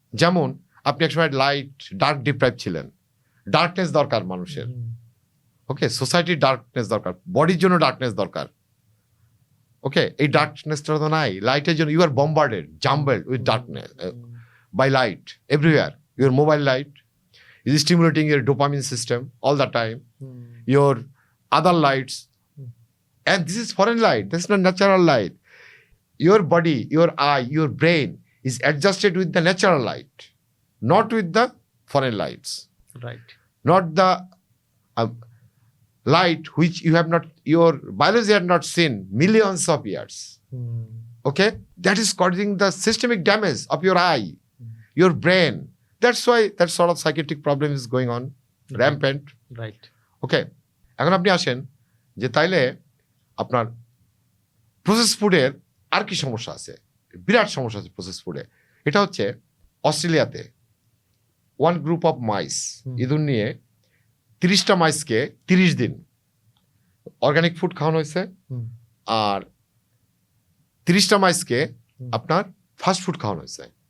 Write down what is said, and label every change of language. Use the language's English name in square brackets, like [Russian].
[Bangla] যেমন আপনি একসময় লাইট ডার্ক ডিপ্রাইভ ছিলেন, ডার্কনেস দরকার মানুষের। ওকে, সোসাইটির ডার্কনেস দরকার, বডির জন্য ডার্কনেস দরকার। ওকে, এই ডার্কনেসটা তো নাই। লাইটের জন্য [English] You are bombarded, jumbled with darkness by light everywhere. Your mobile light is stimulating your dopamine system all the time. Your other lights, and this is foreign light, this is not natural light. Your body, your eye, your brain is adjusted with the natural light, not with the foreign lights. Right. Not the light which you have not, your biology had not seen millions of years. Okay, that is causing the systemic damage of your eye, your brain. That's why that sort of psychiatric problem is going on rampant. Right. [Bangla] Okay, এখন আপনি আসেন যে তাইলে আপনার process ফুডের আর কি সমস্যা আছে? বিরাট সমস্যা আছে প্রসেস ফুডে। এটা হচ্ছে অস্ট্রেলিয়াতে ওয়ান গ্রুপ অফ মাইস, ইঁদুর নিয়ে 30টা মাইসকে 30 দিন অর্গানিক ফুড খাওয়ানো হয়েছে, আর 30টা মাইসকে আপনার ফাস্ট ফুড খাওয়ানো হয়েছে।